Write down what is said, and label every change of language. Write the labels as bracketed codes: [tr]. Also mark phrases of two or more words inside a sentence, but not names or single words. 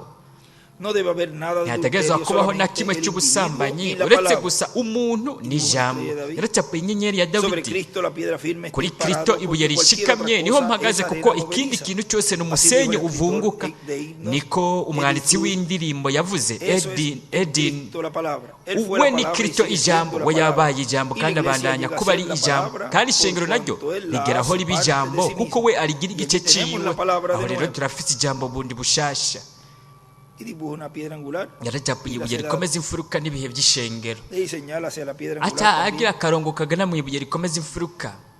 [rn] Ntihategerezwa kubaho na kimwe cy'ubusambanyi uretse gusa umuntu n'ijambo. Yaracapuye inyenyeri ya Dawidi, kuri Kristo ibuye rishikamye niho mpagaze, kuko ikindi kintu cyose n'umusenyi uvunguka. Niko umwanditsi w'indirimbo yavuze, Edin. We ni Kristo ijambo, we yabaye ijambo kandi abandanya kuba ari ijambo, kandi ishengero naryo rigeraho riba ijambo kuko we arigira igice ciwe. Aho rero turafite ijambo bundi bushasha. Yaracapuye ibuye rikomeza imfuruka n'ibihe by'ishengero, ata agira akarongo kagana mu ibuye rikomeza imfuruka.